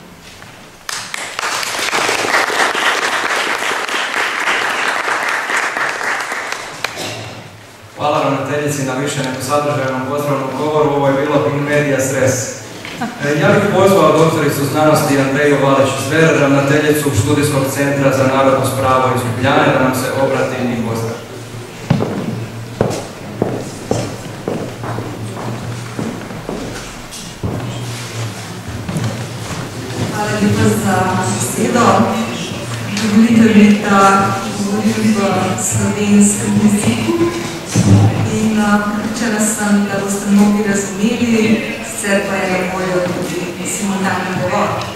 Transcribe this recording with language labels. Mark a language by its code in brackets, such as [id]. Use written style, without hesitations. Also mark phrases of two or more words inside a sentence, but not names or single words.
[hr] Hvala ravnateljici na više nego sadržajnom pozdravnom govoru. Ovo je bilo [la] in medias res. [hr] Ja bih pozvao doktoricu znanosti Andreju Valić-Zver, ravnateljicu Študijskog centra za narodnost pravo iz Ljubljane, da nam se obrati i pozdravi. [sl] Hvala lepa za besedo. Dovolite mi, da govorim v slovenskem jeziku in prepričana sem, da boste mnogi razumeli, sicer pa je na voljo tudi simultani prevod.